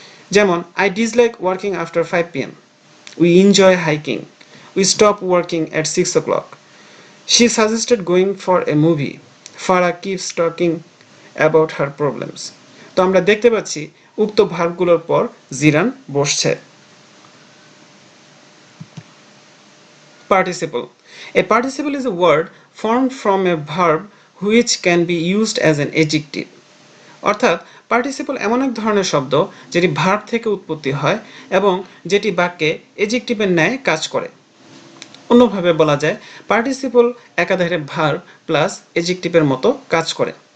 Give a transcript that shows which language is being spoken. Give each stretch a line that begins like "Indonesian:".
Bangla: যেমন
English: I dislike working after 5 PM, we enjoy hiking, we stop working at 6 o'clock, she suggested going for a movie, Farah keeps talking about her problems.
Bangla: তো আমরা দেখতে পাচ্ছি উক্ত ভার্বগুলোর পর জিরান্ড বসছে।
English: Participle. A participle is a word formed from a verb which can be used as an adjective.
Bangla: অর্থাৎ participle এমন এক ধরনের শব্দ যেটি ভার্ব থেকে উৎপত্তি হয় এবং যেটি বাক্যে এডজেক্টিভের ন্যায় কাজ করে। অন্যভাবে বলা যায়, পার্টিসিপল একাধারে ভার্ব প্লাস এডজেক্টিভের মতো কাজ করে।